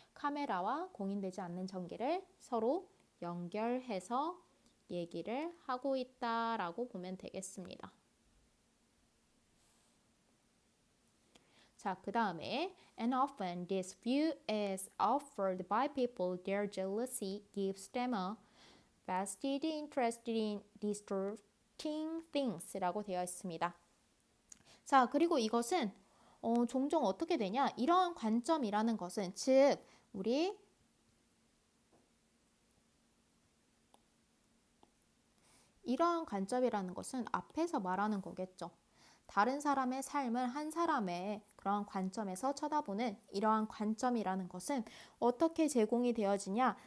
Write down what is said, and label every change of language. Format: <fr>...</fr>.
<ko>카메라와 공인되지 않는 전기를 서로 연결해서 얘기를 하고 있다라고 보면 되겠습니다. 자, 그 다음에</ko> <en>And often this view is offered by people their jealousy gives them a vested interest in distorting things</en> <ko>라고 되어 있습니다. 자, 그리고 이것은 종종 어떻게 되냐? 이러한 관점이라는 것은 즉 우리 이러한 관점이라는 것은 앞에서 말하는 거겠죠. 다른 사람의 삶을 한 사람의 그러한 관점에서 쳐다보는 이러한 관점이라는 것은 어떻게 제공이 되어지냐?</ko>